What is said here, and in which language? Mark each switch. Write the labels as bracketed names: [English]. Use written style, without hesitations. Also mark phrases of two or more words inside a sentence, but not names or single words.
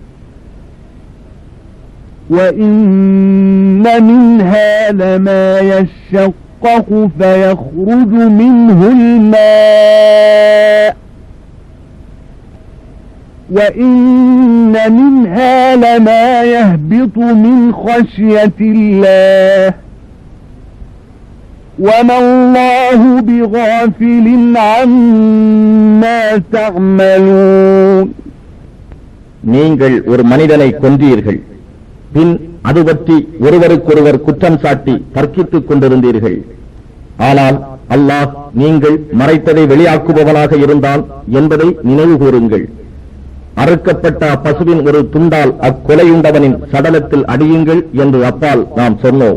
[Arabic] وإن منها لما يشقق فيخرج منه الماء وإن منها لما يهبط من خشية الله وَمَا اللَّهُ بِغَافِلٍ عَمَّا تَعْمَلُونَ [Tamil] நீங்கள் ஒரு மனிதனை கொன்றீர்கள், பின் அது பற்றி ஒருவருக்கொருவர் குற்றம் சாட்டி தர்க்கித்துக் கொண்டிருந்தீர்கள். ஆனால் அல்லாஹ் நீங்கள் மறைத்ததை வெளியாக்குபவனாக இருந்தான் என்பதை நினைவு கூறுங்கள். அறுக்கப்பட்ட அப்பசுவின் ஒரு துண்டால் அக்கொலையுண்டவனின் சடலத்தில் அடியுங்கள் என்று அப்பால் நாம் சொன்னோம்.